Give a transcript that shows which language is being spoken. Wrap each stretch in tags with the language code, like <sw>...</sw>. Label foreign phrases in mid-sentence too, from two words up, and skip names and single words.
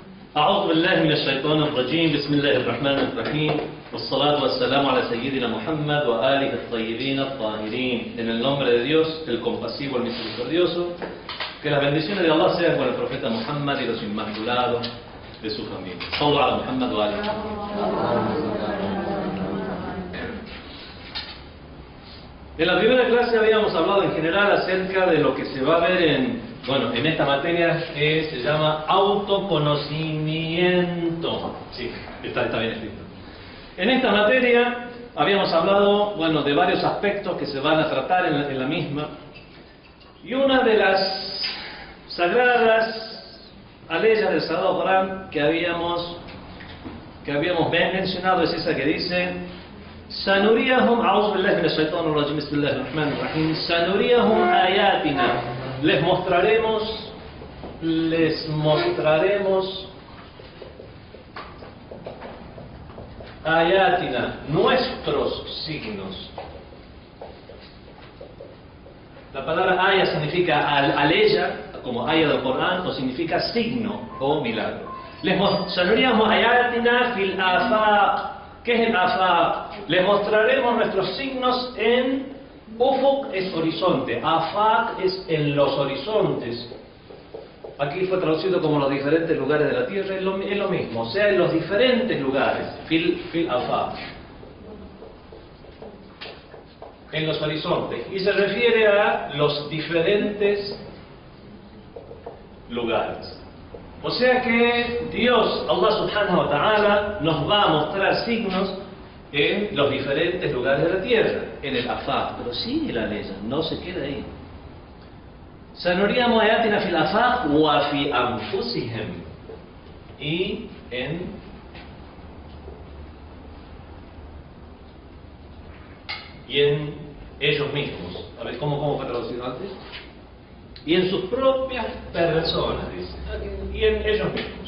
<ar>أعوذ بالله من الشيطان الرجيم بسم الله الرحمن الرحيم والصلاة والسلام على سيدنا Muhammad وآله الطيبين الطاهرين.</ar> <es>En el nombre de Dios, el compasivo, el misericordioso, que las bendiciones de Allah sean con el profeta Muhammad y los inmaculados de su familia.</es> <ar>صلوا على محمد وآله.</ar> <es>En la primera clase habíamos hablado en general acerca de lo que se va a ver en esta materia que se llama autoconocimiento. Sí, está bien escrito. En esta materia habíamos hablado, de varios aspectos que se van a tratar en la misma. Y una de las sagradas aleyas del Sagrado Corán que habíamos mencionado es esa que dice: Sanuriyahum,</es> <ar>أعوذ بالله من الشيطان الرجيم بسم الله الرحمن الرحيم سنريهم آياتنا.</ar> <es>Les mostraremos ayatina, nuestros signos. La palabra aya significa aleya, como aya del Corán, o significa signo o milagro. Les mostraremos</es> <ar>آياتنا في الآفاق.</ar> <es>¿Qué es el afaq? Les mostraremos nuestros signos en Ufuk es horizonte, afaq es en los horizontes. Aquí fue traducido como los diferentes lugares de la tierra, es lo mismo, o sea, en los diferentes lugares,</es> <ar>في الآفاق,</ar> <es>en los horizontes, y se refiere a los diferentes lugares. O sea que Dios,</es> <ar>الله سبحانه وتعالى,</ar> <es>nos va a mostrar signos en los diferentes lugares de la tierra, en el afaq, pero sigue la ley, no se queda ahí.</es> <ar>سنريهم آياتنا في الآفاق وفي أنفسهم,</ar> <es>y en ellos mismos. A ver, ¿cómo fue traducido antes? Y en sus propias personas, dice, y en ellos mismos.</es>